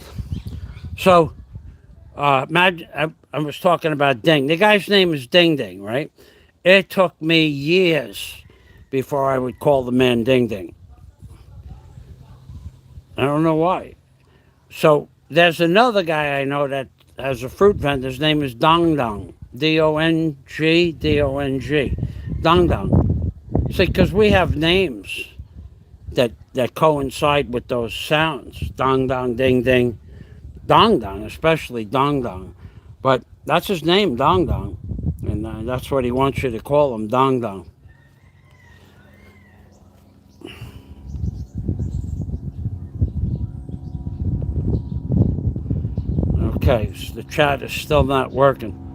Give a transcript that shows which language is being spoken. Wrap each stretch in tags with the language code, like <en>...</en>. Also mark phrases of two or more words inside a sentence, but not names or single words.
<en>So, imagine, I was talking about Ding. The guy's name is Ding Ding, right? It took me years before I would call the man Ding Ding. I don't know why. So there's another guy I know that has a fruit vendor. His name is Dong Dong. D-O-N-G, D-O-N-G. Dong Dong. See, because we have names that coincide with those sounds. Dong Dong, Ding Ding. Dong Dong, especially Dong Dong. But that's his name, Dong Dong. And that's what he wants you to call him, Dong Dong. Okay, so the chat is still not working.</en>